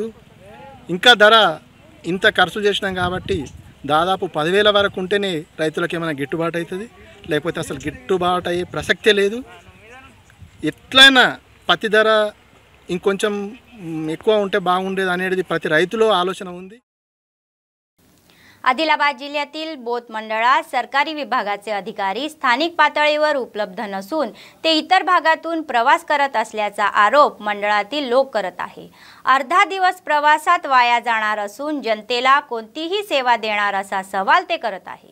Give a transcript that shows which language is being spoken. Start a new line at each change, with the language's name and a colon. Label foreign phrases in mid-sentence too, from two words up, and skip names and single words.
Telugu: ఇంకా ధర ఇంత ఖర్చు చేసినాం కాబట్టి దాదాపు 10,000 వరకు ఉంటేనే రైతులకు ఏమైనా గిట్టుబాటు అవుతుంది, లేకపోతే అసలు గిట్టుబాటు అయ్యే ప్రసక్తే లేదు. ఎట్లయినా పత్తి ధర ఇంకొంచెం ఎక్కువ ఉంటే बागुंडेद అనేది ప్రతి రైతులో ఆలోచన ఉంది.
Marathi: आदिलाबाद जिल्ह्यातील बोत मंडळात सरकारी विभागाचे अधिकारी स्थानिक पातळीवर उपलब्ध नसून ते इतर भागातून प्रवास करत असल्याचा आरोप मंडळातील लोक करत आहे. अर्धा दिवस प्रवासात वाया जाणार असून जनतेला कोणतीही सेवा देणार असा सवाल ते करत आहे.